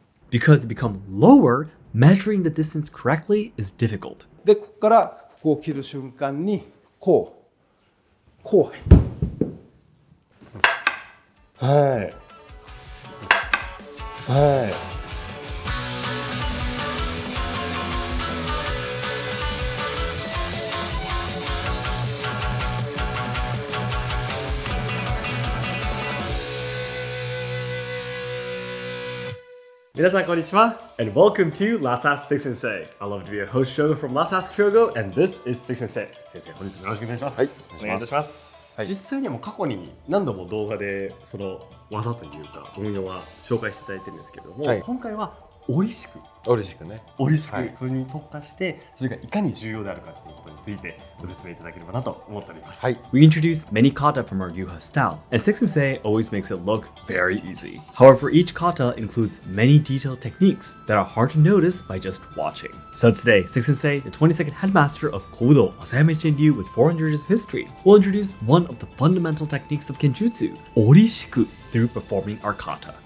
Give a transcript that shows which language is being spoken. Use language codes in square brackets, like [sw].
[en] Because to become lower, measuring the distance correctly is difficult. [ja] でここからここを切る瞬間にこうはいはい。皆さんこんにちは [en] and welcome to Let's Ask Seki Sensei. I love to be a host Shogo from Let's Ask Shogo and this is Seki Sensei. [ja] 先生、本日もよろしくお願いします。はい、お願いいたします。実際にはもう過去に何度も動画でその技というか運用は紹介していただいてるんですけれども、今回は折しくね、それに特化してそれがいかに重要であるかということについてご説明いただければなと思っております。 [en] We introduce many kata from our Yuha style, and Seki Sensei always makes it look very easy. However, each kata includes many detailed techniques that are hard to notice by just watching. So today, Seki Sensei, the 22nd headmaster of kobudo, Asayama Ichiden with 400 years of history, will introduce one of the fundamental techniques of kenjutsu, orishiku, through performing our kata.